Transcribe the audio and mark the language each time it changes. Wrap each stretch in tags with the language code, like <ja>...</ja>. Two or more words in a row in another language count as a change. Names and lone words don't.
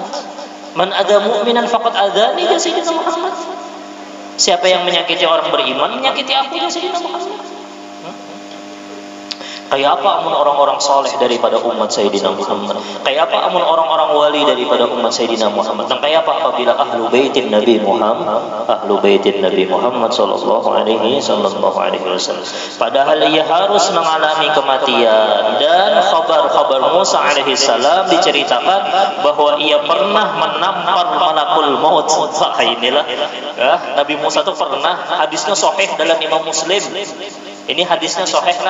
<ar>من آذى مؤمنا فقد آذاني يا سيدنا محمد.</ar> <bjn>Siapa yang menyakiti orang beriman, menyakiti aku ya Sayyidina Muhammad. Kayak apa amun orang-orang soleh daripada umat Sayyidina Muhammad? Kayak apa amun orang-orang wali daripada umat Sayyidina Muhammad? Dan kayak apa apabila</bjn> <ar>أهل بيت النبي محمد صلى الله عليه وسلم.</ar> <id>Padahal ia harus mengalami kematian, dan khabar Musa</id> <ar>عليه السلام</ar> <id>diceritakan bahwa ia pernah menampar</id> <ar>ملك الموت.</ar> <id>Inilah Nabi Musa itu pernah, hadisnya sahih dalam Imam Muslim. Ini hadisnya sahih lah.</id>